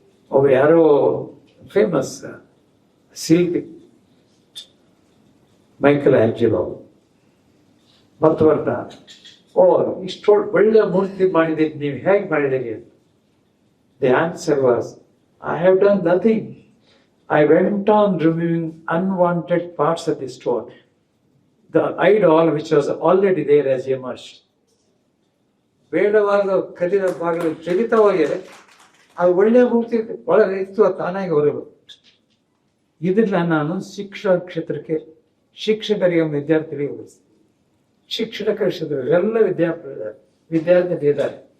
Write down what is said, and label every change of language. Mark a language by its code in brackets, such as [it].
[kn] ಅವ್ರು ಯಾರೋ ಫೇಮಸ್ ಶಿಲ್ಪಿ ಮೈಕಲ್ ಆಂಜೆಲೋ ಮತ್ತು ಬರ್ತಾ ಇಷ್ಟೊಂದು ಒಳ್ಳೆ ಮೂರ್ತಿ ಮಾಡಿದ್ದೀರಿ, ನೀವು ಹೇಗೆ ಮಾಡಿದ್ದೀರಿ ಅಂತ. [en] The answer was, I have done nothing. I went on removing unwanted parts of the stone. The idol which was already there has emerged. [kn] ಬೇಡವಾದ ಕಲಿದ ಭಾಗಗಳು ತೆಗಿತಾ ಹೋಗಿದೆ, ಅದು ಒಳ್ಳೆಯ ಮೂರ್ತಿ ಒಳಗೆ ಇತ್ತು, ಅದು ತಾನಾಗಿ ಹೊರಗು. ಇದನ್ನ ನಾನು ಶಿಕ್ಷಣ ಕ್ಷೇತ್ರಕ್ಕೆ ಶಿಕ್ಷಕರಿಗೆ ವಿದ್ಯಾರ್ಥಿಗಳಿಗೆ ಹೋಲಿಸ್ತೀನಿ. ಶಿಕ್ಷಣ ಕ್ಷೇತ್ರದಲ್ಲಿ ಎಲ್ಲ ವಿದ್ಯಾರ್ಥಿಗಳಿದ್ದಾರೆ.